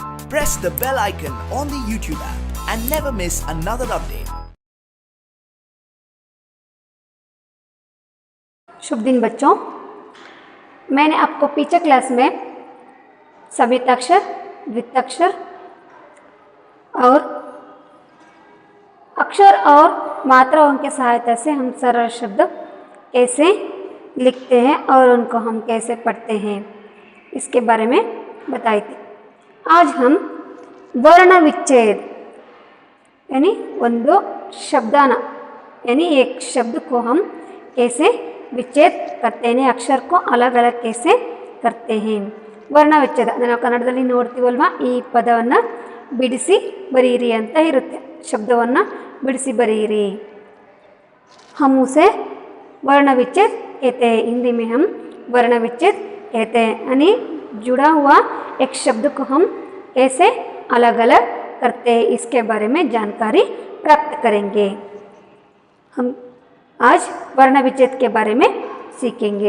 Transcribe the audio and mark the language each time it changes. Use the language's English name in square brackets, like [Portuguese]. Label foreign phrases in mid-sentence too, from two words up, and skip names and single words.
[English] press the bell icon on the YouTube app and never miss another update. [Hindi] शुभ दिन बच्चों, मैंने आपको पीछे क्लास में समिताक्षर, द्विताक्षर और अक्षर और मात्राओं की सहायता से हम सरल शब्द कैसे लिखते हैं और उनको हम कैसे पढ़ते हैं इसके बारे में बताई थी। आज हम वर्ण विच्छेद यानी [Kannada] ಒಂದು ಶಬ್ದಾನ [Hindi] यानी एक शब्द को हम कैसे विच्छेद करते हैं, अक्षर को अलग अलग कैसे करते हैं। [Kannada] ವರ್ಣ ವಿಚ್ಛೇದ ನಾವು ಕನ್ನಡದಲ್ಲಿ ನೋಡ್ತೀವಲ್ವಾ, ಈ ಪದವನ್ನು ಬಿಡಿಸಿ ಬರೆಯಿರಿ ಅಂತ ಇರುತ್ತೆ, ಶಬ್ದವನ್ನು ಬಿಡಿಸಿ ಬರೆಯಿರಿ। [Hindi] हम उसे वर्ण विच्छेद कहते हैं, हिंदी में हम वर्ण विच्छेद कहते हैं। यानी जुड़ा हुआ एक शब्द को हम कैसे अलग अलग करते हैं इसके बारे में जानकारी प्राप्त करेंगे। हम आज वर्ण विच्छेद के बारे में सीखेंगे।